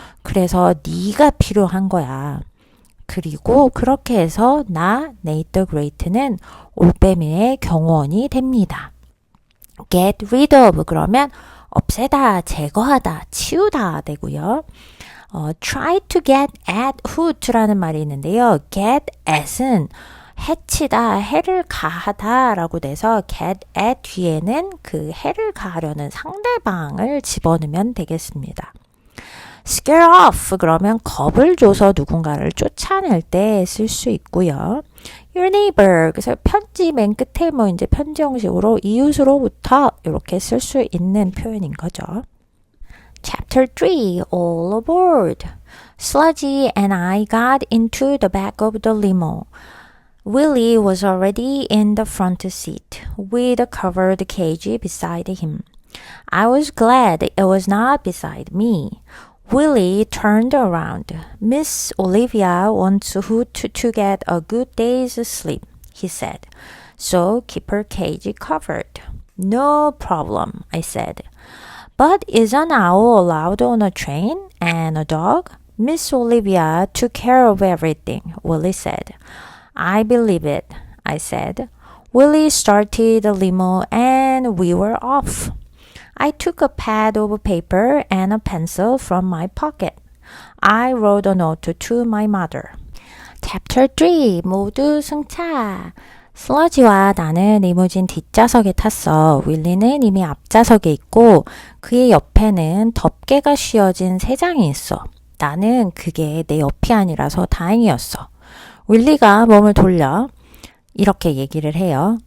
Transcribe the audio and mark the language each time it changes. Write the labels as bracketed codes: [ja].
[ko] 그래서 네가 필요한 거야. 그리고 그렇게 해서 나, 네이트 더 그레이트는 올빼미의 경호원이 됩니다. [en] Get rid of [ko] 그러면 없애다, 제거하다, 치우다 되고요. [en] try to get at Hoot [ko] 라는 말이 있는데요. get at은 해치다, 해를 가하다 라고 돼서 get at 뒤에는 그 해를 가하려는 상대방을 집어넣으면 되겠습니다. scare off 그러면 겁을 줘서 누군가를 쫓아낼 때 쓸 수 있고요. [en] Your neighbor [ko] 그래서 편지 맨 끝에 뭐 이제 편지 형식으로 이웃으로부터 이렇게 쓸 수 있는 표현인 거죠. [en] Chapter 3 All aboard. Sludgy and I got into the back of the limo. Willie was already in the front seat with a covered cage beside him. I was glad it was not beside me. Willie turned around. Miss Olivia wants Hoot to get a good day's sleep, he said. So keep her cage covered. No problem, I said. But is an owl allowed on a train and a dog? Miss Olivia took care of everything, Willie said. I believe it, I said. Willie started the limo and we were off. I took a pad of paper and a pencil from my pocket. I wrote a note to my mother. [ko] Chapter 3 모두 승차. 슬러지와 나는 리무진 뒷좌석에 탔어. 윌리는 이미 앞좌석에 있고 그의 옆에는 덮개가 씌워진 세 장이 있어. 나는 그게 내 옆이 아니라서 다행이었어. 윌리가 몸을 돌려 이렇게 얘기를 해요.